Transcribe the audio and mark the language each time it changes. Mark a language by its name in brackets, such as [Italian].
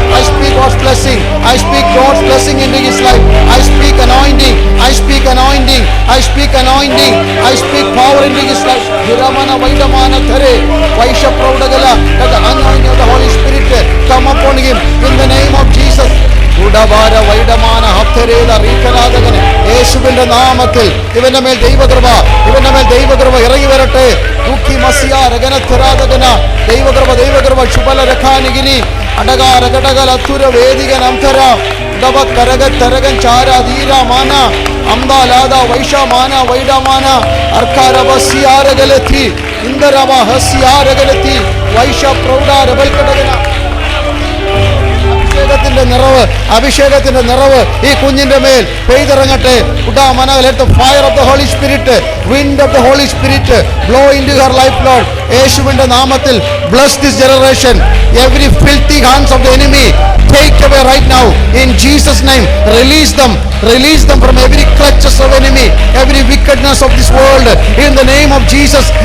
[English] I speak God's blessing. I speak God's blessing into his life. I speak anointing. I speak anointing. I speak anointing. I speak power into his life. Viramana Vaidamana Thare Vaisha Praudagala. Let the anointing of the Holy Spirit come upon him in the name of Jesus. Udavara Vaidamana Haptareda Rikaradagane [Malayalam] യേശുവിന്റെ നാമത്തിൽ ഇവന്റെ മേൽ ദൈവകൃപ, ഇവന്റെ മേൽ ദൈവകൃപ ഇറങ്ങി വരട്ടെ. ദുഃഖി മസിയ രഗനത്തരാദഗന ദൈവകൃപ ദൈവകൃപ ശുഭല രഖാനിഗിനി അടകാര ഘടകല അത്തുര വേദികൻ അംതര ഉദവ കരക തരകൻ ചാര ധീര മാന അംദാലാദ വൈഷമാന വൈഡമാന അർക്കാരവസിയാരഗലത്തി ഇന്ദരവ ഹസിയാരഗലത്തി വൈഷ പ്രൗഢ രബൽ കടകന. അഭിഷേകത്തിന്റെ നിറവ്, അഭിഷേകത്തിന്റെ നിറവ് ഈ കുഞ്ഞിന്റെ മേൽ പെയ്തിറങ്ങട്ടെ. ഉഡാമന, [English] let the fire of the Holy Spirit, wind of the Holy Spirit blow into her life, Lord. [Malayalam] യേശുവിന്റെ നാമത്തിൽ [English] bless this generation. Every filthy hands of the enemy take away right now in Jesus name. Release them from every clutches of enemy, every wickedness of this world in the name of Jesus.